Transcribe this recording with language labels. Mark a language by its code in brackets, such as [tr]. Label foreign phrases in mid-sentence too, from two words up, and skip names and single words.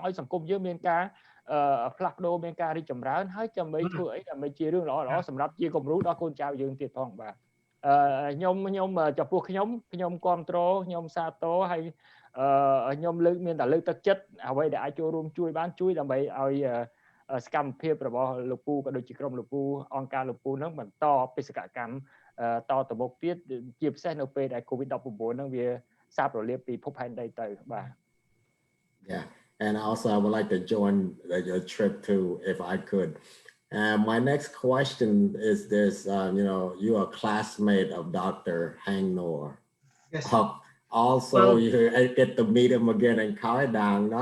[km] ឲ្យសង្គមយើងមានការផ្លាស់ប្ដូរមានការរីកចម្រើនហើយដើម្បីធ្វើអីដើម្បីជារឿងល្អសម្រាប់ជាគំរូដល់កូនចៅយើងទៀតផងបាទខ្ញុំចំពោះខ្ញុំគ្រប់គ្រងខ្ញុំសាទរហើយខ្ញុំមានតែលើកទឹកចិត្តអ្វីដែលអាចចូលរួមជួយបានជួយដើម្បីឲ្យសកម្មភាពរបស់លោកពូក៏ដូចជាក្រុមលោកពូអង្គការលោកពូហ្នឹងបន្តបេសកកម្មតទៅមុខទៀតជាពិសេសនៅពេលដែល COVID-19 ហ្នឹងវាសាបរលាបពីភពផែនដីទៅបាទ [en] Yeah, and also I would like to join your trip too if I could. My next question is this, you are a classmate of Dr. Hang Noor. Yes. Also, you get to meet him again in Kai Dang.